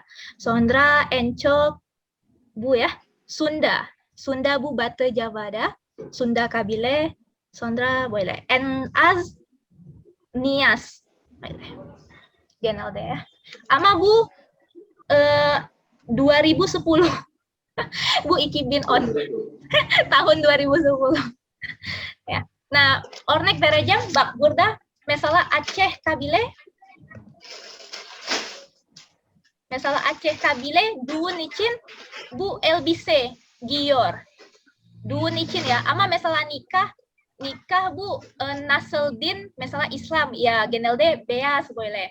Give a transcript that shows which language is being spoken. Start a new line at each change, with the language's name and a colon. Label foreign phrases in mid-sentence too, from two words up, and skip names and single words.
Turkish: Sonra en çok bu ya Sunda bu Batı Java'da. Sunda kabile. Sonra böyle. En az Nias. Genelde ya. Ama bu 2010. Bu 2010 tahun 2010. Ya. Nah, örnek vereceğim. Bak burada mesela Aceh kabile düğün için bu elbise giyiyor. Düğün için ya. Ama mesela nikah bu Nasreddin mesela İslam ya genelde beyaz böyle.